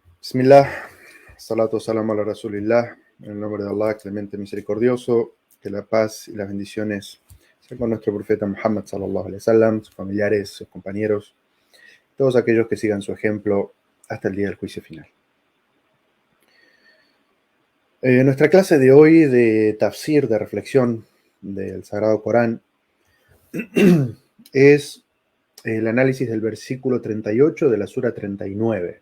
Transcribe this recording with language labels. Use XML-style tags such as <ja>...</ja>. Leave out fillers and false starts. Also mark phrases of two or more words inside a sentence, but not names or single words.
<ar>بسم الله، الصلاة السلام على رسول الله,</ar> <es>en el nombre de Allah, clemente misericordioso, que la paz y las bendiciones sean con nuestro profeta Muhammad</es> <ar>صلى الله عليه وسلم,</ar> <es>sus familiares, sus compañeros, todos aquellos que sigan su ejemplo hasta el día del juicio final. Nuestra clase de hoy de tafsir, de reflexión del Sagrado Corán, es el análisis del versículo 38 de la sura 39.</es>